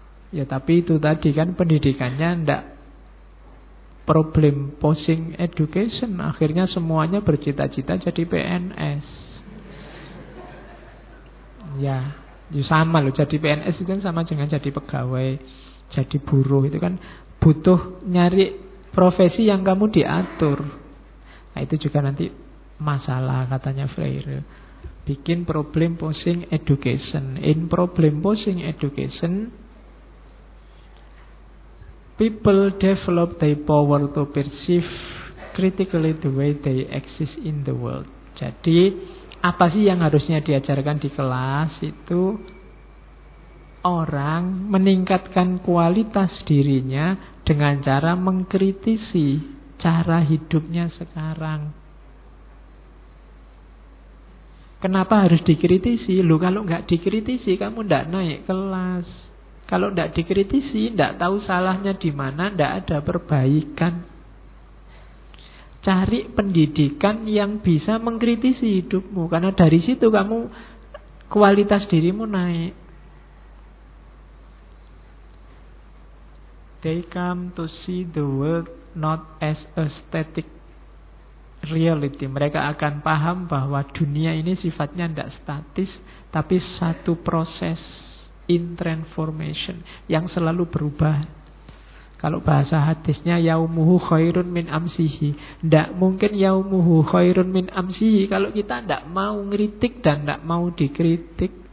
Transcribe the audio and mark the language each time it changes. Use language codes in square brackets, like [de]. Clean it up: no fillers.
[id] Ya tapi itu tadi kan pendidikannya ndak problem posing education, akhirnya semuanya bercita-cita jadi PNS. Ya, ya sama loh, jadi PNS itu kan sama dengan jadi pegawai, jadi buruh itu kan butuh nyari profesi yang kamu diatur. Nah, itu juga nanti masalah katanya Freire. [en] Bikin problem posing education. In problem posing education, people develop their power to perceive critically the way they exist in the world. [id] Jadi, apa sih yang harusnya diajarkan di kelas itu? Orang meningkatkan kualitas dirinya dengan cara mengkritisi cara hidupnya sekarang. Kenapa harus dikritisi? Lu kalau enggak dikritisi, kamu enggak naik kelas. Kalau enggak dikritisi, enggak tahu salahnya di mana, enggak ada perbaikan. Cari pendidikan yang bisa mengkritisi hidupmu, karena dari situ kamu kualitas dirimu naik. [en] They come to see the world not as a static reality. [id] Mereka akan paham bahwa dunia ini sifatnya tidak statis, tapi satu proses [en] in transformation [id] yang selalu berubah. Kalau bahasa hadisnya [ar] yaumuhu khairun min amsihi, [id] tidak mungkin [ar] yaumuhu khairun min amsihi [id] kalau kita tidak mau ngeritik dan tidak mau dikritik.